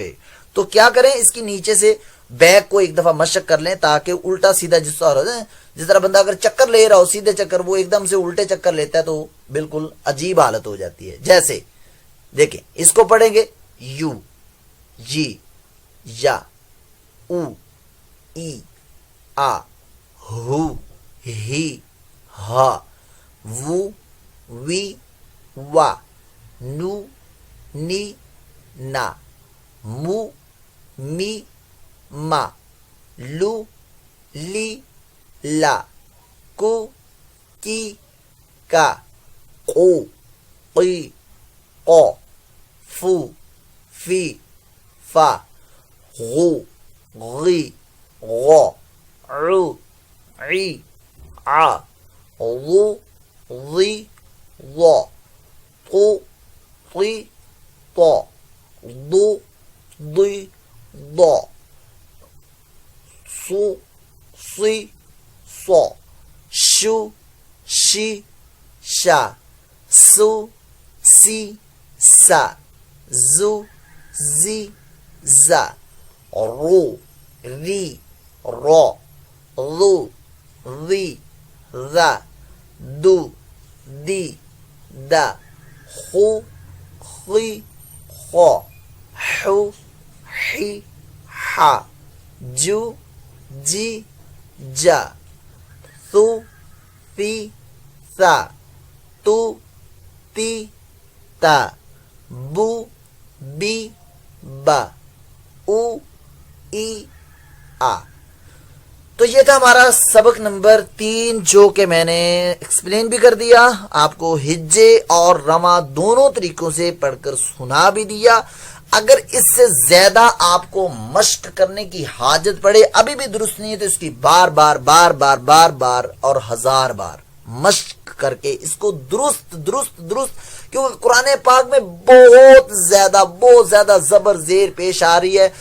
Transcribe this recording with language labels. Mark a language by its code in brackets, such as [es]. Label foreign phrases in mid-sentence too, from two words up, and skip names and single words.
[ur] تو کیا کریں اس کی نیچے سے بیک کو ایک دفعہ مشق کر لیں تاکہ الٹا سیدھا جس طرح بندہ اگر چکر لے رہا ہو سیدھے چکر وہ ایک دم سے الٹے چکر لیتا ہے تو بالکل عجیب حالت ہو جاتی ہے. جیسے دیکھیں اس کو پڑھیں گے یو جی یا او ای آ ہو ہی ہا وو وی وا نو نی نا مو می ما لو لی لا کو کی کا قو قی قو فو فی فا غو غی غو عو عی ع ضو ضی ضو طو طی طو ضو ضی ضو صو صی صو شو شی شا سو سی سا زو زی زا رو ری رو ضو ضی ذا دو دی دا خو خی خو حو حی حا جو جی جا ثو ثی ثا تو تی تا بو بی با او ای آ. تو یہ تھا ہمارا سبق نمبر 3 جو کہ میں نے ایکسپلین بھی کر دیا آپ کو، ہجے اور رواں دونوں طریقوں سے پڑھ کر سنا بھی دیا. اگر اس سے زیادہ آپ کو مشق کرنے کی حاجت پڑے، ابھی بھی درست نہیں ہے، تو اس کی بار بار بار بار بار بار اور 1000 بار مشق کر کے اس کو درست درست درست، کیونکہ قرآن پاک میں بہت زیادہ زبر زیر پیش آ رہی ہے.